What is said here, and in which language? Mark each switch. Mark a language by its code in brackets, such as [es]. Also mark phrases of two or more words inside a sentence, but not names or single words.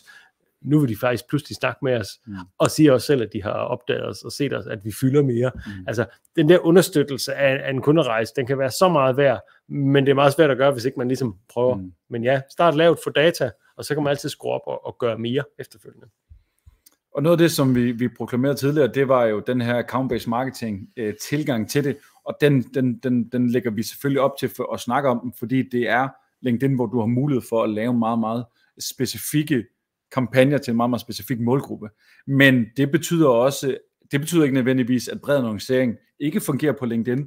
[da] Nu vil de faktisk pludselig snakke med os, og siger også selv, at de har opdaget os og set os, at vi fylder mere. Altså, den der understøttelse af en kunderejse, den kan være så meget værd, men det er meget svært at gøre, hvis ikke man ligesom prøver. Men ja, start lavt for data, og så kan man altid skrue op og gøre mere efterfølgende. Og noget af det, som vi proklamerede tidligere, det var jo den her [en] account-based marketing [da] tilgang til det, og den lægger vi selvfølgelig op til at snakke om, fordi det er LinkedIn, hvor du har mulighed for at lave meget, meget specifikke kampagner til en meget, meget specifik målgruppe. Men det betyder ikke nødvendigvis, at bred annoncering ikke fungerer på LinkedIn.